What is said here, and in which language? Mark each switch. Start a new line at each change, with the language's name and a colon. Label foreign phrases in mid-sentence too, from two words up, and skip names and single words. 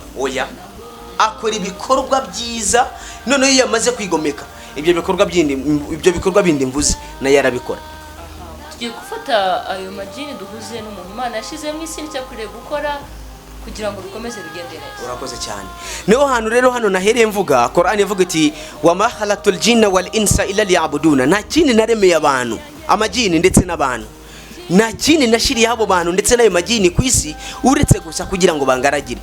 Kinyarwanda: Oya, akora ibikorwa byiza, none iyo yamaze kwigomeka ibyo bikorwa bindi mvuze na yarabikora. Tugiye gufata ayo majini duhuze n'umuntu Imana yashize mu isi cyakwiriye gukora kugira ngo bikomeze bigende neza. Urakoze cyane. Niho hantu rero hano nahereye mvuga, Qur'an ivuga iti
Arabic: وما خلقت الجن والإنس إلا ليعبدون.
Kinyarwanda: Nta kindi naremeye abantu, amajini ndetse n'abantu, nta kindi nashiriye abo bantu ndetse n'ayo majini ku isi uretse gusa kugira ngo bangaragire.